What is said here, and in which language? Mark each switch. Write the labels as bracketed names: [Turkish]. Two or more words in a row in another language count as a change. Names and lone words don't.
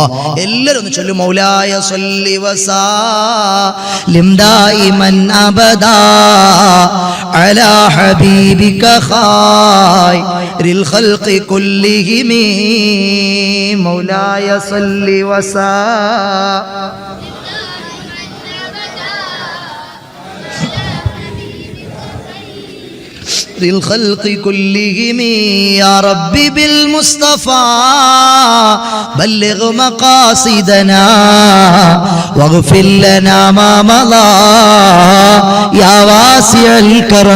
[Malayalam] എല്ലാവരും ഒന്ന് ചൊല്ലും, [Arabic] مولاي صل وسلم دائما أبدا على حبيبك خير الخلق كلهم. مولاي صل وسلم للخلق كلهم يا ربي بالمصطفى بلغ مقاصدنا واغفر لنا ما مضى يا واسع الكرم.